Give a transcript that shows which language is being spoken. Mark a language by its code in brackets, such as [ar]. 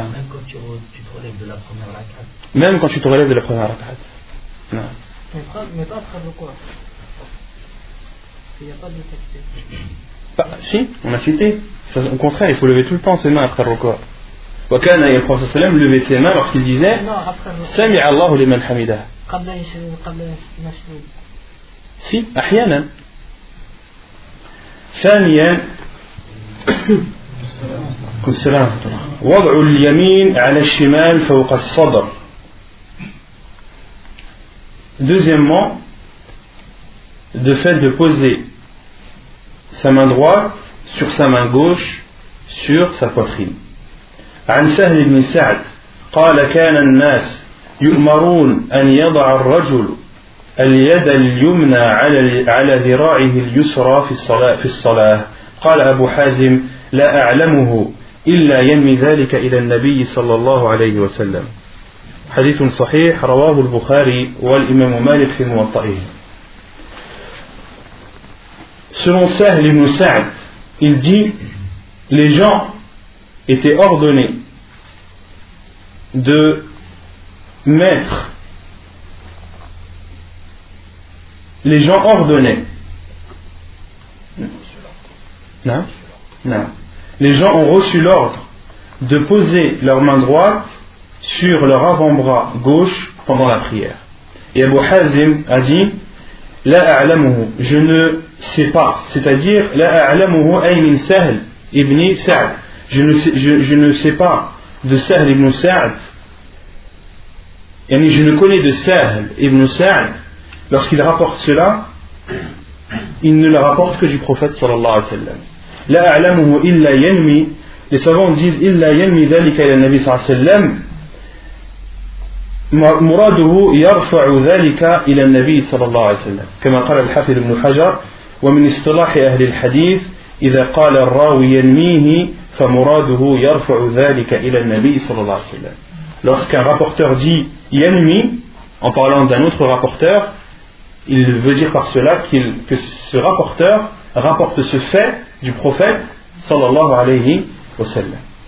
[fr] Même quand tu te relèves de la première rak'at. Même quand tu te relèves de la première rak'at. Mais pas frère de quoi? Il n'y a pas de pas, si, on a cité. Ça, au contraire, il faut lever tout le temps ses mains, frère de quoi? [ar] وكان النبي صلى الله عليه وسلم [fr] levait ses mains lorsqu'il disait [ar] سمع الله لمن حمده قبل المشروع سي احيانا ثانيا السلام وضع اليمين على الشمال فوق الصدر [fr] deuxièmement de fait de poser sa main droite sur sa main gauche sur sa poitrine. [ar] عن سهل بن سعد قال كان الناس يؤمرون أن يضع الرجل اليد اليمنى على ذراعه اليسرى في الصلاة قال أبو حازم لا أعلمه إلا ينمي ذلك إلى النبي صلى الله عليه وسلم. حديث صحيح رواه البخاري والإمام مالك في موطئه. [fr] Selon Sahl ibn Sa'd, il dit, les gens étaient ordonnés de mettre, les gens ordonnaient, les gens ont reçu l'ordre de poser leur main droite sur leur avant-bras gauche pendant la prière. Et Abu Hazim a dit, [ar] la a'lamuhu, [fr] je ne sais pas, c'est-à-dire la a'lamuhu ay min Sahl ibn Sa'd, je ne sais pas de Sahl ibn Sa'd, yani je ne connais de Sahl ibn Sa'd, lorsqu'il rapporte cela, il ne le rapporte que du prophète sallallahu alayhi wa sallam. [ar] La a'lamuhu illa yanmi, [fr] les savants disent [ar] illa yanmi dhalika ila nabi sallallahu alayhi wa sallam, مراده يرفع ذلك إلى النبي صلى الله عليه وسلم كما قال الحافظ ابن حجر ومن اصطلاح أهل الحديث إذا قال الراوي ينميه فمراده يرفع ذلك إلى النبي صلى الله عليه وسلم. [fr] Lorsqu'un rapporteur dit ينمي en parlant d'un autre rapporteur, il veut dire par cela que ce rapporteur rapporte ce fait du prophète صلى الله عليه وسلم.